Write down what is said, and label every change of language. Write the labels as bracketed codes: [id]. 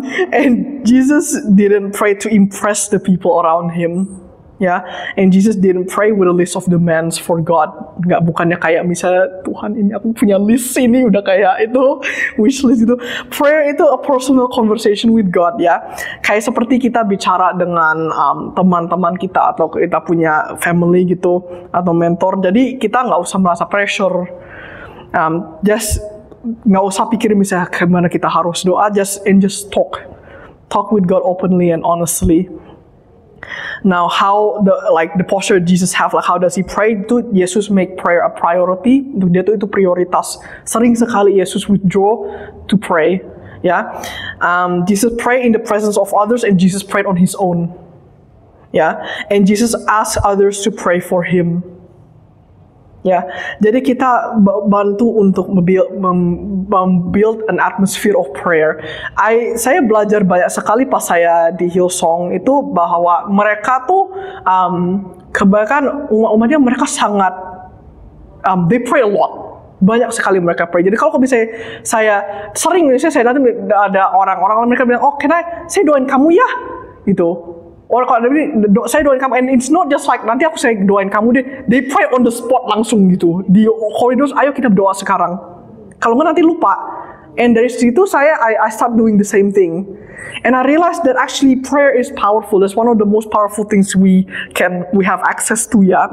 [en] And Jesus didn't pray to impress the people around him. Ya, and Jesus didn't pray with a list of demands for God. [id] Bukannya kayak misalnya Tuhan ini aku punya list ini udah kayak itu wish list itu. Prayer itu [en] a personal conversation with God [id] ya. Kayak seperti kita bicara dengan teman-teman kita atau kita punya family gitu atau mentor. Jadi kita nggak usah merasa pressure. Just nggak usah pikir misalnya gimana kita harus doa. [en] Just talk with God openly and honestly. Now, how the posture Jesus have, like how does he pray? [id] Itu Yesus [en] make prayer a priority. [id] Dia tuh itu prioritas. Sering sekali [en] Yesus withdraw to pray. Ya, Jesus pray in the presence of others, and Jesus prayed on his own. Ya, and Jesus asked others to pray for him. [id] Ya, jadi kita bantu untuk membuild [en] an atmosphere of prayer. [id] Saya belajar banyak sekali pas saya di Hillsong itu bahwa mereka tuh kebanyakan umatnya mereka sangat [en] they pray a lot. [id] Banyak sekali mereka pray. Jadi kalau misalnya saya datang ada orang-orang mereka bilang, oh saya doain kamu ya, gitu. Or kalau saya doain kamu, [en] and it's not just like [id] nanti saya doain kamu deh. [en] They pray on the spot [id] langsung gitu di koridor. Ayo kita berdoa sekarang. Kalau nggak nanti lupa. And dari situ [en] I start doing the same thing. And I realized that actually prayer is powerful. That's one of the most powerful things we have access to ya.